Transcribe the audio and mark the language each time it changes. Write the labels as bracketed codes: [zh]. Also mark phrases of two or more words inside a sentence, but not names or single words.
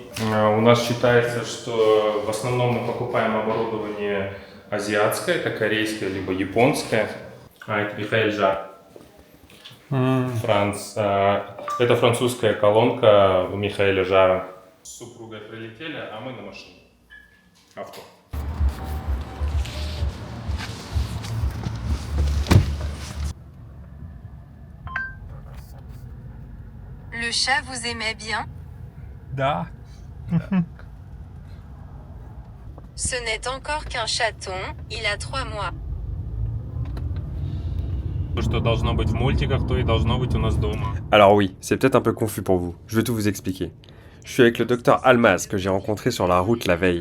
[ru] У нас считается, что в основном мы покупаем оборудование азиатское, это корейское либо японское. Это Михаил Жар. Франц. Это французская колонка у Михаэля Жара. С супругой прилетели, а мы на машине. Авто. [fr] Le chat vous aimait bien? [ru] Да. [fr] Ce n'est encore qu'un chaton, il a 3 mois. [ru] Что должно быть в мультиках, то и должно быть у нас дома. [fr] Alors oui, c'est peut-être un peu confus pour vous. Je vais tout vous expliquer. Je suis avec le docteur Almaz que j'ai rencontré sur la route la veille.